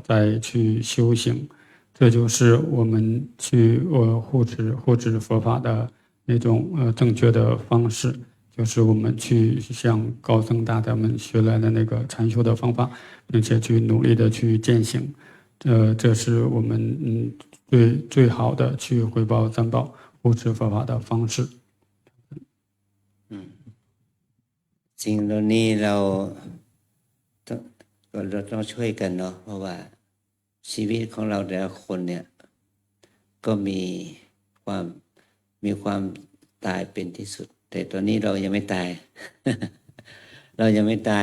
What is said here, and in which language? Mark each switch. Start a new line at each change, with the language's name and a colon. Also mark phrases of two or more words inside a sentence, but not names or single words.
Chinese: 再去修行，这就是我们去护持佛法的那种正确的方式，就是我们去向高僧大德们学来的那个禅修的方法，并且去努力的去践行，这是我们最好的去回报三宝护持佛法的方式。
Thai: สิ่งเหล่านี้เราต้องช่วยกันเนาะเพราะว่าชีวิตของเราแต่ละคนเนี่ยก็มี ความตายเป็นที่สุดแต่ตอนนี้เรายังไม่ตาย เรายังไม่ตาย